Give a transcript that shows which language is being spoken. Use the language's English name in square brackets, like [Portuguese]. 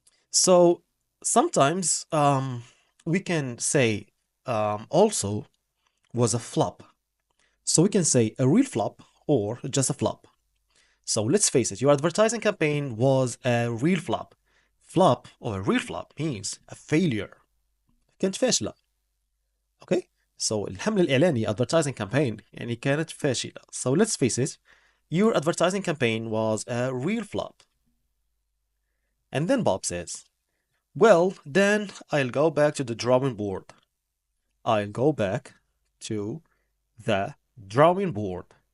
[English] So sometimes we can say also was a flop. So we can say a real flop or just a flop. So let's face it, your advertising campaign was a real flop. Flop or a real flop means a failure. [Arabic] كانت فاشلة. Okay? So الحمل الإعلاني [English] advertising campaign [Arabic] يعني كانت فاشلة. [English] So let's face it, your advertising campaign was a real flop. And then Bob says, well, then I'll go back to the drawing board. I'll go back to the drawing board.